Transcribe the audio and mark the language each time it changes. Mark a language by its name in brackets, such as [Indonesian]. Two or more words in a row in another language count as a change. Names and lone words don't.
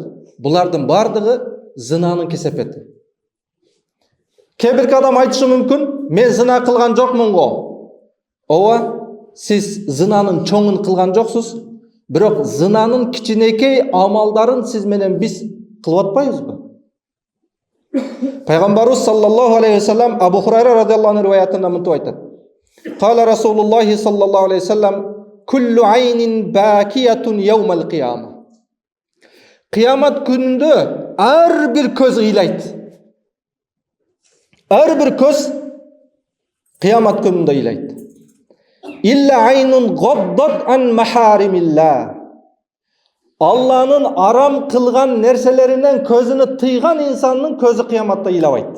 [Kyrgyz] Булардын бардыгы зынанын кесепети. Кээ бир адам айтышы мүмкүн, мен зына кылган жокмун го. Ооба, сиз зынанын чоңун кылган жоксуз, бирок зынанын кичинекей амалдарын сиз менен биз кылып атпайбызбы? Пайгамбарыбыз [Arabic] صلى الله عليه وسلم [Kyrgyz] Абу Хурайра [Arabic] رضي الله عنه [Kyrgyz] риwayatында мынтип айтат. [Arabic] قال رسول الله صلى الله عليه وسلم كل عين باكية يوم القيامة." [Kyrgyz] Кыямат күнүндө ар бир көз ыйлайт. Ар бир көз кыямат күнүндө ыйлайт. [Arabic] إلا عين غضت عن محارم الله. [Kyrgyz] Алланын арам кылган нерселеринен көзүнө тыйган инсандын көзү кыяматта ыйлабайт.